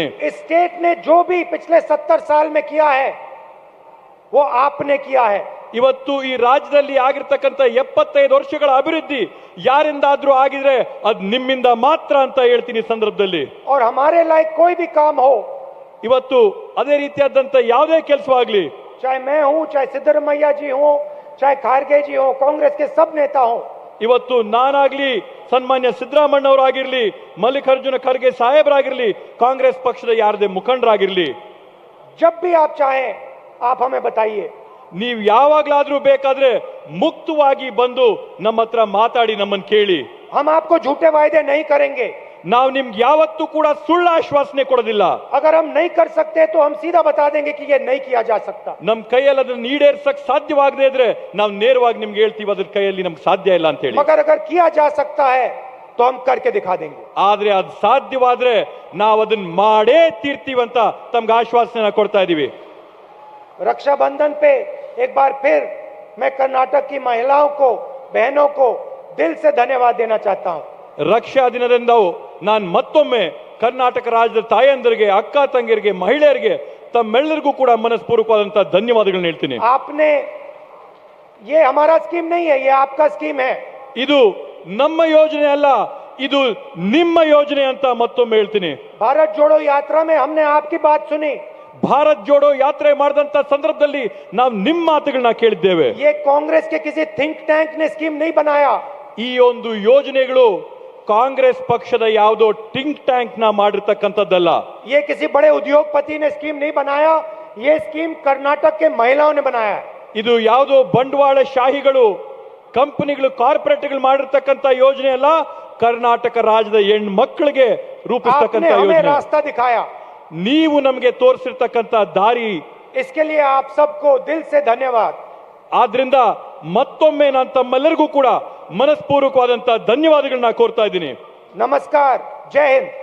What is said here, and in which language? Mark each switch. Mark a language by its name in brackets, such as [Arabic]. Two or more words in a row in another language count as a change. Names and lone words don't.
[Hindi] इस स्टेट ने जो भी पिछले 70 साल में किया है वो आपने किया है. [Kannada] ಇವತ್ತು ಈ ರಾಜ್ಯದಲ್ಲಿ ಆಗಿರ್ತಕ್ಕಂಥ 75 ವರ್ಷಗಳ ಅಭಿವೃದ್ಧಿ ಯಾರಿಂದಾದ್ರೂ ಆಗಿದ್ರೆ ಅದ್ ನಿಮ್ಮಿಂದ ಮಾತ್ರ ಅಂತ ಹೇಳ್ತೀನಿ ಈ ಸಂದರ್ಭದಲ್ಲಿ. [Hindi] और हमारे लायक कोई भी काम हो, [Kannada] ಇವತ್ತು ಅದೇ ರೀತಿಯಾದಂತ ಯಾವುದೇ ಕೆಲಸವಾಗ್ಲಿ, [Hindi] चाहे मैं हूं, चाहे सिद्धरमैया जी हो, चाहे खारगे जी हो, कांग्रेस के सब नेता हो, [Kannada] ಇವತ್ತು ನಾನಾಗ್ಲಿ, ಸನ್ಮಾನ್ಯ ಸಿದ್ದರಾಮಣ್ಣವರಾಗಿರ್ಲಿ, ಮಲ್ಲಿಕಾರ್ಜುನ ಖರ್ಗೆ ಸಾಹೇಬರಾಗಿರ್ಲಿ, ಕಾಂಗ್ರೆಸ್ ಪಕ್ಷದ ಯಾರದೇ ಮುಖಂಡರಾಗಿರ್ಲಿ, [Hindi] जब भी आप चाहें आप हमें बताइए. [Kannada] ನೀವು ಯಾವಾಗ್ಲಾದ್ರೂ ಬೇಕಾದ್ರೆ ಮುಕ್ತವಾಗಿ ಬಂದು ನಮ್ಮ ಹತ್ರ ಮಾತಾಡಿ, ನಮ್ಮನ್ನು ಕೇಳಿ. [Hindi] हम आपको झूठे वायदे नहीं करेंगे. [Kannada] ನಾವು ನಿಮ್ಗೆ ಯಾವತ್ತೂ ಕೂಡ ಸುಳ್ಳು ಆಶ್ವಾಸನೆ ಕೊಡೋದಿಲ್ಲ. [Hindi] अगर हम नहीं कर सकते तो हम सीधा बता देंगे कि ये नहीं किया जा सकता. [Kannada] ನಮ್ ಕೈಯಲ್ಲಿ ಅದನ್ನ ಈಡೇರ್ಸಕ್ ಸಾಧ್ಯವಾಗದೇ ಇದ್ರೆ ನಾವು ನೇರವಾಗಿ ನಿಮ್ಗೆ ಹೇಳ್ತೀವಿ ಅದ್ರ ಕೈಯಲ್ಲಿ ನಮ್ಗೆ ಸಾಧ್ಯ ಇಲ್ಲ ಅಂತ ಹೇಳಿ. [Hindi] मगर अगर किया जा सकता है तो हम करके दिखा देंगे. [Kannada] ಆದ್ರೆ ಅದು ಸಾಧ್ಯವಾದ್ರೆ ನಾವು ಅದನ್ನ ಮಾಡೇ ತೀರ್ತೀವಿ ಅಂತ ತಮ್ಗೆ ಆಶ್ವಾಸನೆ ಕೊಡ್ತಾ ಇದೀವಿ. [Hindi] रक्षाबंधन पे एक बार फिर मैं कर्नाटक की महिलाओं को, बहनों को दिल से धन्यवाद देना चाहता हूं. [Kannada] ರಕ್ಷಾ ದಿನದಿಂದ ನಾನು ಮತ್ತೊಮ್ಮೆ ಕರ್ನಾಟಕ ರಾಜ್ಯದ ತಾಯಂದರಿಗೆ, ಅಕ್ಕ ತಂಗಿಯರಿಗೆ, ಮಹಿಳೆಯರಿಗೆ ತಮ್ಮೆಲ್ಲರಿಗೂ ಕೂಡ ಮನಸ್ಪೂರ್ವಕವಾದಂತಹ ಧನ್ಯವಾದಗಳನ್ನ ಹೇಳ್ತೀನಿ. [Hindi] आपने, ये हमारा स्कीम नहीं है, ये आपका स्कीम है. [Kannada] ಇದು ನಮ್ಮ ಯೋಜನೆ ಅಲ್ಲ, ಇದು ನಿಮ್ಮ ಯೋಜನೆ ಅಂತ ಮತ್ತೊಮ್ಮೆ ಹೇಳ್ತೀನಿ. [Hindi] भारत जोड़ो यात्रा में हमने आपकी बात सुनी. [Kannada] ಭಾರತ್ ಜೋಡೋ ಯಾತ್ರೆ ಮಾಡಿದಂತ ಸಂದರ್ಭದಲ್ಲಿ ನಾವು ನಿಮ್ಮ ಮಾತುಗಳನ್ನ ಕೇಳಿದ್ದೇವೆ. [Hindi] ये कांग्रेस के किसी [English] think tank [Hindi] ने स्कीम नहीं बनाया. [Kannada] ಈ ಒಂದು ಯೋಜನೆಗಳು ಕಾಂಗ್ರೆಸ್ ಪಕ್ಷದ ಯಾವುದೋ [English] think tank [Kannada] ನ ಮಾಡಿರ್ತಕ್ಕಂಥದ್ದಲ್ಲ. [Hindi] ये किसी बड़े उद्योगपति ने स्कीम नहीं बनाया. ये स्कीम कर्नाटक के महिलाओं ने बनाया है. [Kannada] ಇದು ಯಾವುದೋ ಬಂಡವಾಳ ಶಾಹಿಗಳು, ಕಂಪನಿಗಳು, ಕಾರ್ಪೊರೇಟ್ಗಳು ಮಾಡಿರ್ತಕ್ಕಂಥ ಯೋಜನೆ ಅಲ್ಲ. ಕರ್ನಾಟಕ ರಾಜ್ಯದ ಹೆಣ್ಮಕ್ಳಿಗೆ ರೂಪಿಸ್ತಕ್ಕಂಥ [Hindi] आपने हमें [Kannada] ಯೋಜನೆ. [Hindi] रास्ता दिखाया. [Kannada] ನೀವು ನಮಗೆ ತೋರಿಸಿರ್ತಕ್ಕಂಥ ದಾರಿ. [Hindi] इसके लिए आप सबको दिल से धन्यवाद. [Kannada] ಆದ್ರಿಂದ ಮತ್ತೊಮ್ಮೆ ನಾನು ತಮ್ಮೆಲ್ಲರಿಗೂ ಕೂಡ ಮನಸ್ಪೂರ್ವಕವಾದಂತಹ ಧನ್ಯವಾದಗಳನ್ನ ಕೋರ್ತಾ ಇದ್ದೀನಿ. [Hindi] नमस्कार. जय हिंद.